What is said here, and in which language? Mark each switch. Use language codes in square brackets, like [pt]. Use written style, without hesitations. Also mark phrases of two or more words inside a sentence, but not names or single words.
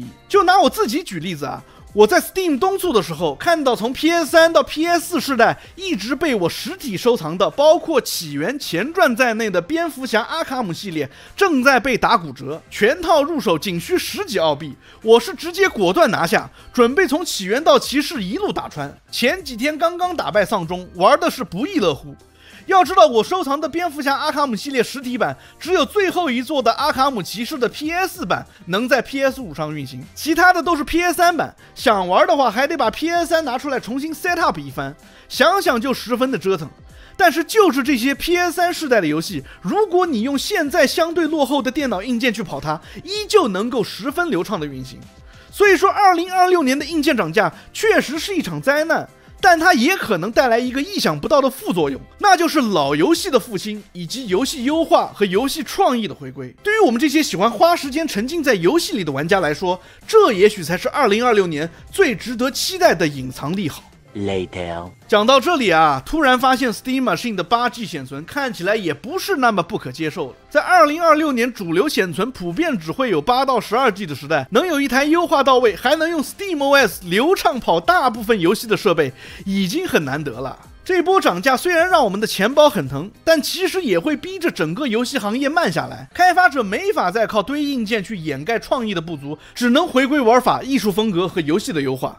[zh] 就拿我自己舉例子啊，我在 Steam 冬促的時候，看到從 PS3 到 PS4 世代一直被我實體收藏的，包括起源前傳在內的蝙蝠俠阿卡姆系列正在被打骨折，全套入手僅需10幾澳幣，我是直接果斷拿下，準備從起源到騎士一路打穿。前幾天剛剛打敗喪鐘，玩的是不亦樂乎。要知道，我收藏的蝙蝠侠阿卡姆系列實體版，只有最後一座的阿卡姆骑士的 PS 版能在 PS5 上運行，其他的都是 PS3 版。想玩的話，還得把 PS3 拿出來重新 [en] set up [zh] 一番，想想就十分的折騰。但是就是這些 PS3 世代的遊戲，如果你用現在相對落後的電腦硬件去跑它，依舊能夠十分流暢的運行。所以說2026年的硬件漲價確實是一場災難，但它也可能帶來一個意想不到的副作用，那就是老遊戲的復興，以及遊戲優化和遊戲創意的回歸。對於我們這些喜歡花時間沉浸在遊戲裡的玩家來說，這也許才是2026年最值得期待的隱藏利好。 Later. 講到這裡啊，突然發現 Steam Machine 的8G 顯存看起來也不是那麼不可接受了。在2026年主流顯存普遍只會有8到12G 的時代，能有一台優化到位，還能用 SteamOS 流暢跑大部分遊戲的設備，已經很難得了。這波漲價雖然讓我們的錢包很疼，但其實也會逼着整個遊戲行業慢下來。開發者沒法再靠堆硬件去掩蓋創意的不足，只能回歸玩法、藝術風格和遊戲的優化。